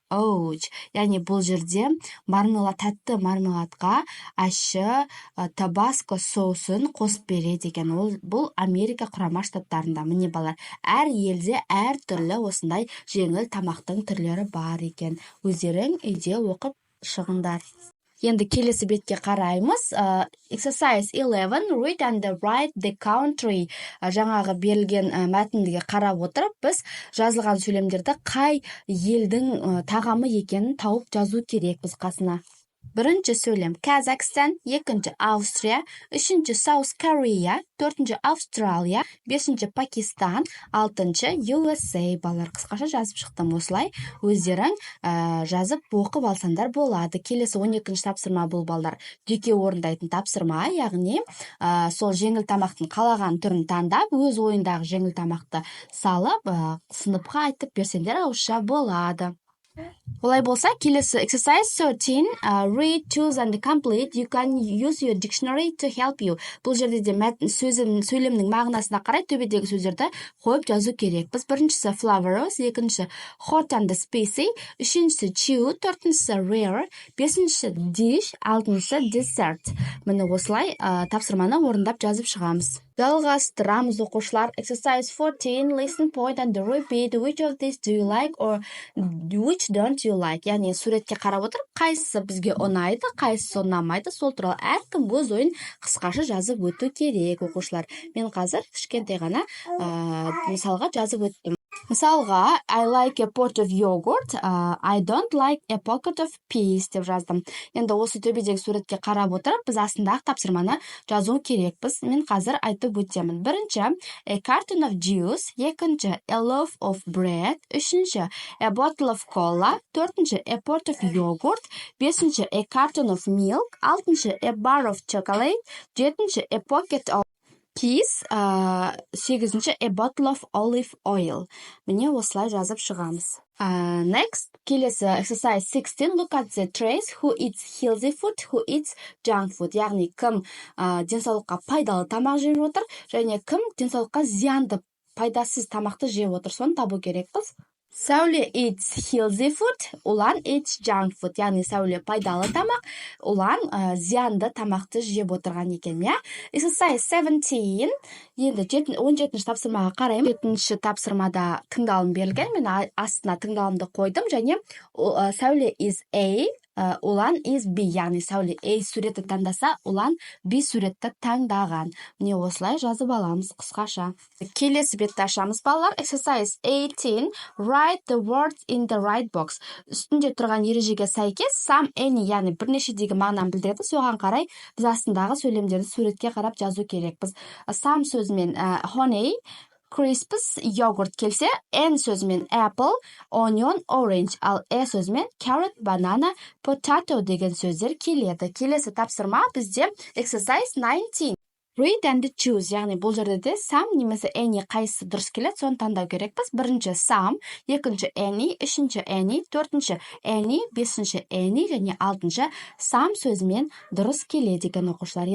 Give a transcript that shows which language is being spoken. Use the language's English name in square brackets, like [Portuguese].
[Kazakh] Яғни бұл жерде тәтті мармеладқа ащы табаско соусын қосып береді екен. Бұл Америка құрама штаттарында. Міне балар, әр елде әр түрлі осындай жеңіл тамақтың түрлері бар екен. Өздерің үйде оқып шығыңдар. Енді келесі бетке қараймыз. [English] Exercise 11, read and write the country. [Kazakh] Жаңағы берілген мәтіндіге қарап отырып, біз жазылған сөйлемдерді қай елдің тағамы екенін тауып жазу керек біз қасына. Бірінші сөйлем Казахстан, екінші Австрия, үшінші South Korea, төртінші Австралия, бесінші Пакистан, алтыншы USA. Балар, қысқаша жазып шықтым осылай. Өздерің жазып оқып алсаңдар болады. Келесі 12-ші тапсырма бұл балдар. Жеке орындайтын тапсырма, яғни сол жеңіл тамақтың қалаған түрін таңдап, өз ойындағы жеңіл тамақты салып, сыныпқа айтып берсеңдер ауызша болады. Олай болса, келесі [English] exercise 13, read, choose and complete. You can use your dictionary to help you. [Kazakh] Бұл жерде де сөйлемнің мағынасына қарай төбедегі сөздерді қойып жазу керек. Біз біріншісі flavorous, екіншісі hot and spicy, үшіншісі chew, төртіншісі rare, бесіншісі dish, алтыншысы dessert. Міне осылай тапсырманы орындап жазып шығамыз. Жалғастырамыз оқушылар. [English] Exercise 14, listen, point and repeat. Which of these do you like or which don't you like? [Kazakh] Яғни суретке қарап отырып, қайсысы бізге ұнайды, қайсысы ұнамайды, сол туралы әркім өз ойын қысқаша жазып өту керек оқушылар. Мен қазір кішкентай ғана мысалға жазып өттім. [English] Мысалға, I like a pot of yogurt, I don't like a pocket of peas [Kazakh] деп жаздым. Енді осы төбедегі суретке қарап отырып, біз астындағы тапсырманы жазу керекпіз. Мен қазір айтып өтемін. [English] Бірінші, a carton of juice, екінші, a loaf of bread, үшінші, a bottle of cola, төртінші, a pot of yogurt, бесінші, a carton of milk, алтыншы, a bar of chocolate, жетінші, a pocket of peas, сегізінші, a bottle of olive oil. [Kazakh] Міне осылай жазып шығамыз. [English] Next, келесі exercise 16, look at the trays, who eats healthy food, who eats junk food. [Kazakh] Яғни кім денсаулыққа пайдалы тамақ жеп отыр, және кім денсаулыққа зиянды, пайдасыз тамақты жеп отыр, соны табу керекпіз. [English] Сәуле eats healthy food, Улан eats junk food. [Kazakh] Яғни Сәуле пайдалы тамақ, Улан зиянды тамақты жеп отырған екен, иә? [English] Exercise 17. [Kazakh] Енді 17-ші тапсырмаға қараймын. 7-ші тапсырмада тыңдалым берілген. Мен астына тыңдалымды қойдым және [English] Сәуле is A, Улан is B, [Kazakh] яғни Сәуле A суретті таңдаса, Улан B суретті таңдаған. Міне осылай жазып аламыз қысқаша. Келесі бетті ашамыз, балалар. Exercise 18. [English] Write the words in the right box. [Kazakh] Үстінде тұрған ережеге сәйкес some, any, яғни бірнешедегі мағынаны білдіреді. Соған қарай біз астындағы сөйлемдерді суретке қарап жазу керекпіз. Some сөзімен honey, crisps, йогурт келсе, N сөзімен apple, onion, orange, ал сөзімен carrot, banana, potato деген сөздер келеді. Келесі тапсырма бізде exercise 19. [English] Read and choose, [Kazakh] яғни бұл жерде де some немесе any қайсысы дұрыс келеді, соны таңдау керекпіз. Бірінші some, екінші any, үшінші any, төртінші any, бесінші any және алтыншы some сөзімен дұрыс келеді екен оқушылар.